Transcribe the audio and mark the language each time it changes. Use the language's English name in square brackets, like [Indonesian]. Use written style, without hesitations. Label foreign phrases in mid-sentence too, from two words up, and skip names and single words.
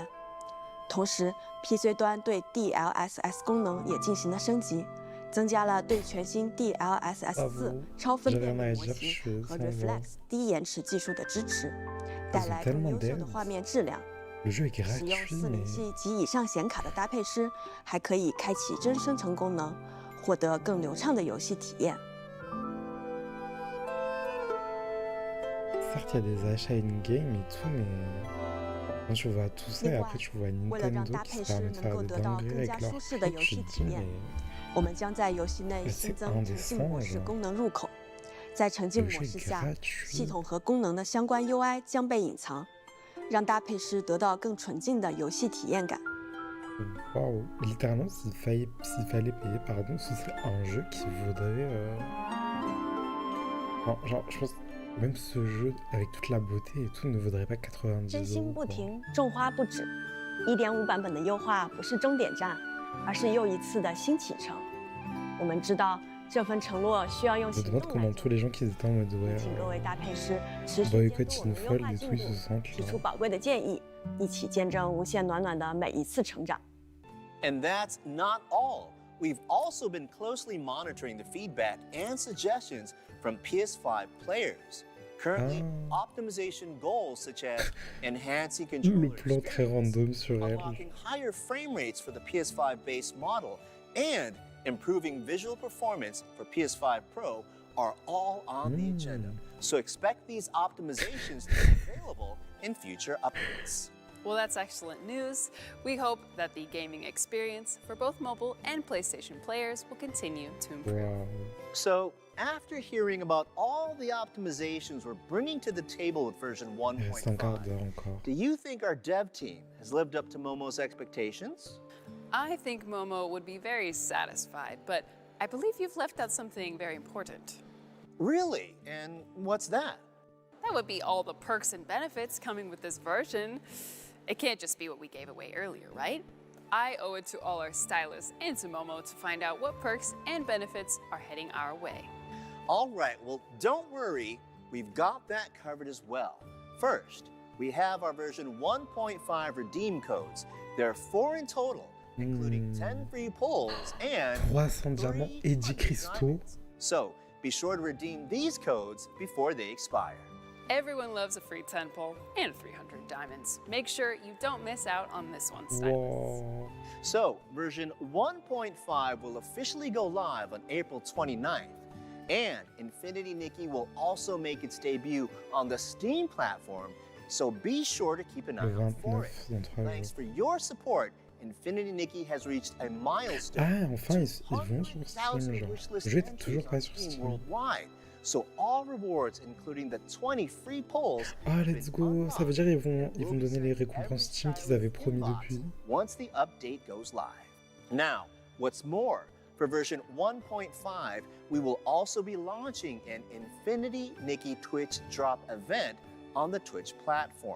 [Chinese] 同时 ，PC 端对 DLSS 功能也进行了升级，增加了对全新 DLSS 4超分辨率模型和 Reflex 低延迟技术的支持，带来更优秀的画面质量。 [French] Le jeu est [Chinese] 使用 [French] gratuit, [Chinese] 407 [French] mais [Chinese] 及以上显卡的搭配师，还可以开启真生成功能，获得更流畅的游戏体验。 [French] certes, il y a des achats in-game et tout, mais quand tu vois tout ça, et Ouais. après tu vois Voilà, Nintendo dans qui ta se permet de pêche, faire dans des le dingueries avec code leur dans prix, le tu te code dis, dans mais [Chinese] 我们将在游戏内 [French] c'est [Chinese] 新增 [French] indécent, [Chinese] 沉浸模式 [French] genre. [Chinese] 功能入口，在沉浸 [French] Le [Chinese] 模 [French] jeu [Chinese] 式 [French] est [Chinese] 下，系 [French] gratuit. [Chinese] 统和功能的相关 UI 将被隐藏，让搭配师得到更纯净的游戏体验感。 [French] Waouh, littéralement, s'il fallait payer, pardon, ce serait un jeu qui vaudrait. Enfin, genre, je pense que même ce jeu, avec toute la beauté et tout, ne vaudrait pas 90 [Chinese] 真心 [French] euros. [Chinese] 不 [French] quoi. [Chinese] 停，种花不止。1.5版本的优化不是终点站，而是又一次的新启程。我们知道， 这份承诺需要用 [French] Je [Chinese] 行 [French] me [Chinese] 动 [French] demande [Chinese] 来 [French] comment [Chinese] 证 [French] tous les [Chinese] 明。 [French] gens qui étaient en mode ouais, [Chinese] 请各位搭配师持续监 [French] boycott [Chinese] 督我们 [French] une [Chinese] 优 [French] folle [Chinese] 化 [French] et [Chinese] 进 [French] tout, [Chinese] 度 [French] ils se sentent [Chinese] 提出 [French] là. [Chinese] 宝贵的建议，一起见证无限暖暖的每一次成长。 [English] And that's not all. We've also been closely monitoring the feedback and suggestions from PS5 players. Currently, optimization goals such as enhancing [French] Le [English] controller [French] plan très [English] experience, [French] random sur elle. [English] unlocking higher frame rates for the PS5 base model, and improving visual performance for PS5 Pro are all on the agenda. So expect these optimizations to be available in future updates. Well, that's excellent news. We hope that the gaming experience for both mobile and PlayStation players will continue to improve. [French] Waouh. [English] So, after hearing about all the optimizations we're bringing to the table with version [French] Il reste un quart d'heure [English] 1.5, [French] encore. [English] do you think our dev team has lived up to Momo's expectations? I think Momo would be very satisfied, but I believe you've left out something very important. Really? And what's that? That would be all the perks and benefits coming with this version. It can't just be what we gave away earlier, right? I owe it to all our stylists and to Momo to find out what perks and benefits are heading our way. All right, well, don't worry. We've got that covered as well. First, we have our version 1.5 redeem codes. There are 4 in total, including 10 free pulls and [French] 300 diamants [English] 3 [French] et 10 cristaux. [English] diamonds. So be sure to redeem these codes before they expire. Everyone loves a free 10 pull and 300 diamonds. Make sure you don't miss out on this one, stylists. Wow. So, version 1.5 will officially go live on April 29th. And Infinity Nikki will also make its debut on the Steam platform, so be sure to keep an eye [French] Le [English] out for [French] 29 [English] it. [French] dans 3 [English] Thanks [French] jours. [English] for your support, Infinity Nikki has reached a milestone. [French] Ah, enfin, ils vont sur [English] 200,000 [French] Steam, genre. [English] wishlist [French] Le jeu était [English] entries [French] toujours [English] on [French] pas sur [English] Steam [French] Steam. [English] worldwide. So all rewards, including the 20 free pulls, [French] Ah, [English] have let's been go. [French] Ça veut [English] unlocked [French] dire ils [English] and [French] vont [English] will be [French] donner les [English] sent [French] récompenses [English] every [French] Steam qu'ils [English] stylist [French] avaient promis [English] inbox [French] depuis. [English] once the update goes live. Now, what's more, for version 1.5, we will also be launching an Infinity Nikki Twitch drop event on the Twitch platform.